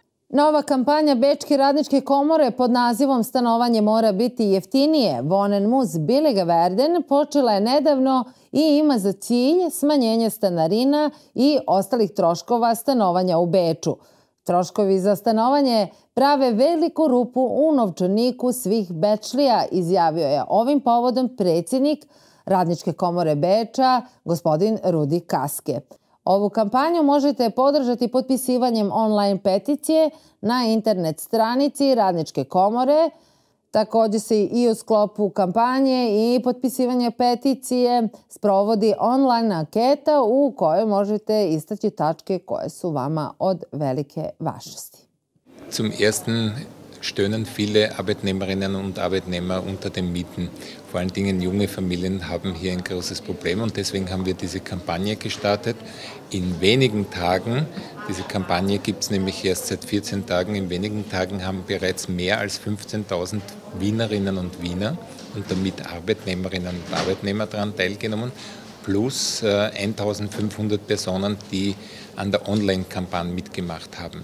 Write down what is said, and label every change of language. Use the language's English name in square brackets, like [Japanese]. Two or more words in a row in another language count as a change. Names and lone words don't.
[Bosnian] Nova kampanja Bečke radničke komore pod nazivom Stanovanje mora biti jeftinije, [German] Wohnen muss billiger werden, [Bosnian] počela je nedavno i ima za cilj smanjenje stanarina i ostalih troškova stanovanja u Beču. Troškovi za stanovanje prave veliku rupu u novčaniku svih Bečlija, izjavio je ovim povodom predsjednik Radničke komore Beča, gospodin Rudi Kaske. Ovu kampanju možete podržati potpisivanjem online peticije na internet stranici Radničke komore. Također se i u sklopu kampanje i potpisivanje peticije sprovodi online anketa u kojoj možete istaći tačke koje su vama od velike važnosti. [German] Zum ersten stöhnen viele Arbeitnehmerinnen und Arbeitnehmer unter den Mieten. Vor allen Dingen junge Familien haben hier ein großes Problem und deswegen haben wir diese Kampagne gestartet. In wenigen Tagen, diese Kampagne gibt es nämlich erst seit 14 Tagen, in wenigen Tagen haben bereits mehr als 15.000 Wienerinnen und Wiener und damit Arbeitnehmerinnen und Arbeitnehmer daran teilgenommen, plus 1.500 Personen, die an der Online-Kampagne mitgemacht haben.